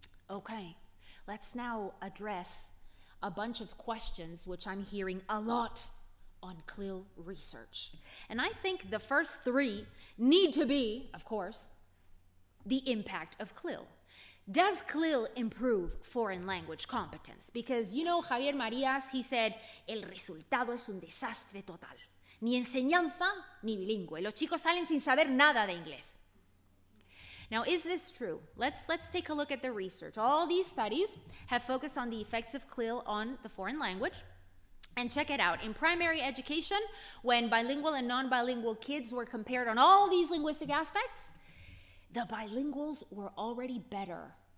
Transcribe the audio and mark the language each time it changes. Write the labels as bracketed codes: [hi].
[en] Okay, let's now address a bunch of questions which I'm hearing a lot on Clil research. And I think the first three need to be, of course, the impact of Clil. Does Clil improve foreign language competence? Because, you know, Javier Marías, he said, [es] el resultado es un desastre total. Ni enseñanza, ni bilingüe. Los chicos salen sin saber nada de inglés. [en] Now, is this true? Let's take a look at the research. All these studies have focused on the effects of Clil on the foreign language. And check it out. In primary education, when bilingual and non-bilingual kids were compared on all these linguistic aspects, the bilinguals were already better.